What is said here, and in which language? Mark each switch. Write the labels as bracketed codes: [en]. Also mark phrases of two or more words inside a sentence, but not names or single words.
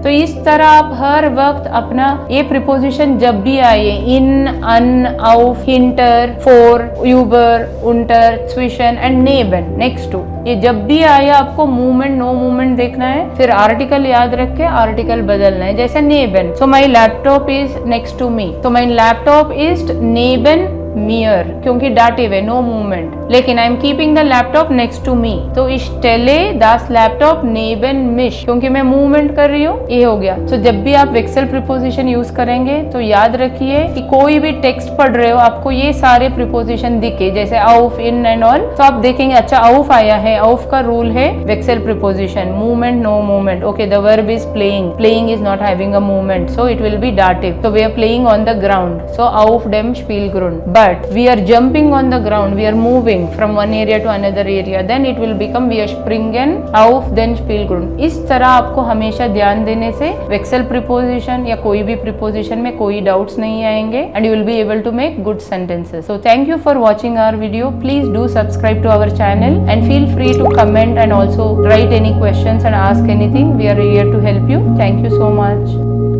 [hi] तो इस तरह आप हर वक्त अपना ये प्रीपोजिशन जब भी आए, [de] in, an, auf, hinter, vor, über, unter, zwischen [hi] एंड नेबन, [en] next to, [hi] ये जब भी आया आपको [en] movement no movement [hi] देखना है, फिर आर्टिकल याद रख के आर्टिकल बदलना है। [en] जैसे नेबन, so my laptop is next to me, तो my laptop is [de] neben mir, [hi] क्योंकि डाटिव है, [en] no movement. लेकिन I am keeping the laptop next to me, तो [de] ich stelle das Laptop neben mich, [hi] क्योंकि मैं मूवमेंट कर रही हूँ, ये हो गया. तो जब भी आप वेक्सल प्रीपोजिशन यूज करेंगे तो याद रखिए कि कोई भी टेक्स्ट पढ़ रहे हो, आपको ये सारे प्रीपोजिशन दिखे, जैसे auf, in [en] and all, [hi] तो आप देखेंगे अच्छा auf आया है, auf का रूल है वेक्सल प्रीपोजिशन, [en] movement no movement. okay, the verb is playing, playing is not having a movement, so it will be dative. So we are playing on the ground, so [de] auf dem Spielgrund. [en] But we are jumping on the ground, we are moving from one area to another area, then it will become we are [de] springen auf den Spielgrund. [hi] इस तरह आपको हमेशा ध्यान देने से वेक्सल प्रीपोजिशन या कोई भी प्रीपोजिशन में कोई डाउट्स नहीं आएंगे, [en] and you will be able to make good sentences. So thank you for watching our video. Please do subscribe to our channel and feel free to comment and also write any questions and ask anything. We are here to help you. Thank you so much.